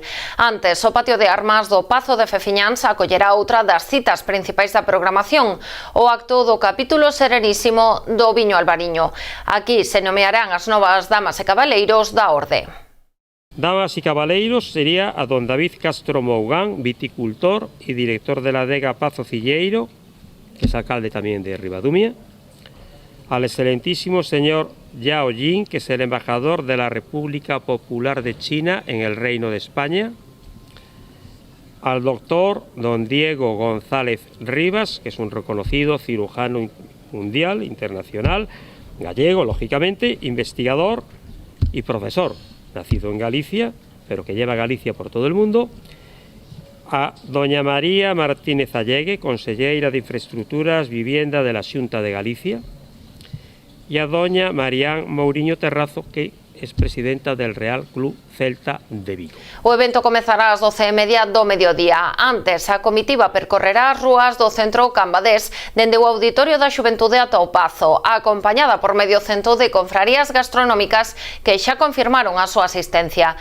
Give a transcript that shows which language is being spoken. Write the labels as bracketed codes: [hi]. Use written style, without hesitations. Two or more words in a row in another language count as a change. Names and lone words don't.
[gl] Antes, o patio de armas do Pazo de Fefiñáns acollerá outra das citas principais da programación, o acto do capítulo serenísimo do Viño Albariño. Aquí se nomearán as novas damas e cabaleiros da orde. [es] Damas y cabaleiros sería a don David Castro Mougán, viticultor y director de la adega Pazo Cilleiro, que es alcalde también de Ribadumia, al excelentísimo señor Yao Jing, que es el embajador de la República Popular de China en el Reino de España, al doctor don Diego González Rivas, que es un reconocido cirujano mundial, internacional, gallego, lógicamente, investigador y profesor, nacido en Galicia, pero que lleva Galicia por todo el mundo, a doña María Martínez Allegue, conselleira de Infraestructuras, Vivienda de la Xunta de Galicia, y a doña Marián Mouriño Terrazo, que es presidenta del Real Club Celta de Vigo. [gl] O evento comezará ás 12:30 do mediodía. Antes, a comitiva percorrerá as rúas do centro Cambadés dende o Auditorio da Xuventude ata o Pazo, acompañada por medio cento de confrarías gastronómicas que xa confirmaron a súa asistencia.